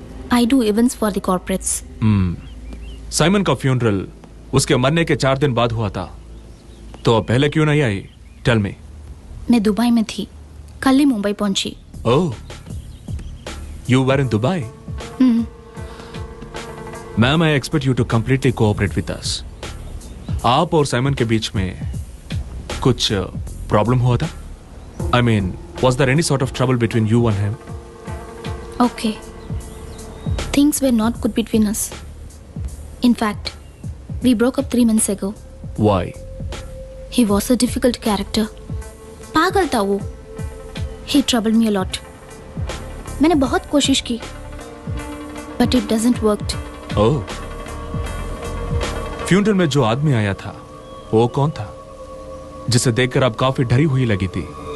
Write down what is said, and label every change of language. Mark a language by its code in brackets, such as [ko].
[en] I do events for the corporates. [hi] Simon का funeral उसके मरने के 4 दिन बाद हुआ था. तो अब पहले क्यों नहीं आई? [en] Tell me. [hi] मैं दुबई में थी, कल ही मुंबई पहुंची. [en] Oh. You were in Dubai? Ma'am, I expect you to completely cooperate with us. [hi] आप और साइमन के बीच में कुछ प्रॉब्लम हुआ था? [en] I mean, was there any sort of trouble between you and him? Okay. Things were not good between us. In fact, we broke up 3 months ago. Why? He was a difficult character. [hi] पागल था वो. [en] He troubled me a lot. [hi] मैंने बहुत कोशिश की, [en] but it doesn't worked. Oh. [hi] Funeral में जो आदमी आया था, वो कौन था? जिसे देखकर आप काफी डरी हुई लगी थी.